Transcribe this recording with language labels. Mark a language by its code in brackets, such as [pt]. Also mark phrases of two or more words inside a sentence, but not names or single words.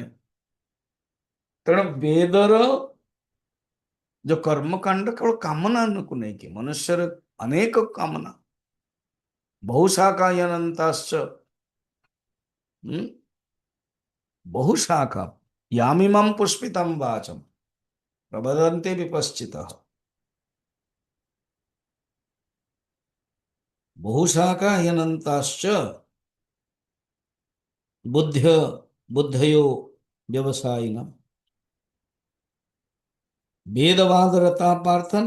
[or] ତେଣୁ ବେଦର ଯୋଉ କର୍ମକାଣ୍ଡ କେବଳ କାମନାକୁ ନେଇକି, ମନୁଷ୍ୟର ଅନେକ କାମନା, [sa] ବହୁ ଶାଖା ଅନନ୍ତାଶ୍ଚ, ବହୁ ଶାଖା यामिमं पुष्पितं वाचम प्रबदन्ते विपश्चितः। बहु शाखा अनंताश्च बुद्ध्य बुद्धयो व्यवसायिनः वेदवादरता पार्थन